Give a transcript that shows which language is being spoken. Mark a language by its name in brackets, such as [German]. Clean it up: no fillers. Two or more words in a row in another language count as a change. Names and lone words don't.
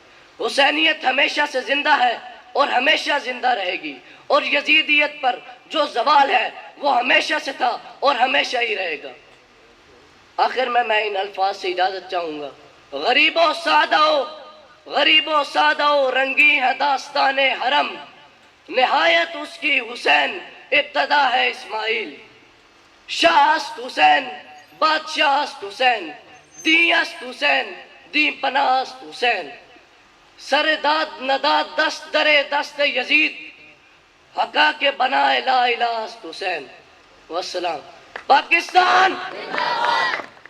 [Urdu] حسینیت ہمیشہ سے زندہ ہے اور ہمیشہ زندہ رہے گی، اور یزیدیت پر جو زوال ہے وہ ہمیشہ سے تھا اور ہمیشہ ہی رہے گا. آخر میں ان الفاظ سے اجازت چاہوں گا. غریب و سادہ غریب و سادہ رنگی ہے داستان حرم، نہایت اس کی حسین ابتدا ہے اسماعیل. [Persian] شاہ است حسین، بادشاہ است حسین، دیں است حسین، دیں پناہ است حسین. سر داد نداد دست در دست یزید، حقا کے بنائے لا الہ است حسین. والسلام. پاکستان